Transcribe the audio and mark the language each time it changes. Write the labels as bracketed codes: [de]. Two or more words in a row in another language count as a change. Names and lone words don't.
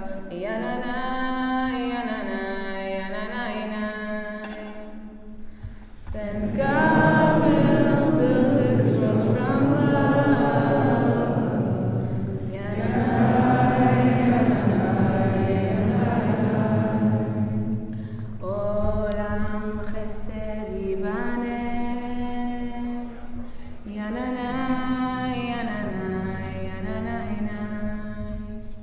[en] Yanana, yanana, yanana, yanana. Then God will build this world from love. Yanana, yanana, yanana. [he] עולם חסד ייבנה. Yanana, yanana, yanana, yanana.